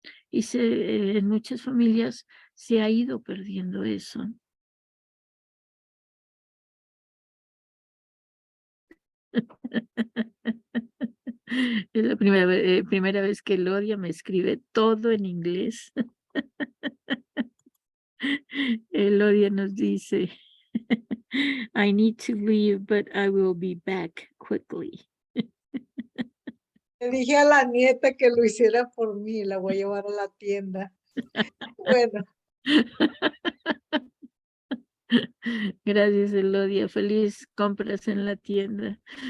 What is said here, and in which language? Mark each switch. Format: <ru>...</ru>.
<es>Y en muchas familias se ha ido perdiendo eso. Es la primera vez que Elodia me escribe todo en inglés.</es> <en>Elodia</en> <es>nos dice,</es> <en>I need to leave, but I will be back quickly.</en> <es>Le dije a la nieta que lo hiciera por mí, la voy a llevar a la tienda. Bueno, Gracias, Elodia. Feliz compras en la tienda.</es>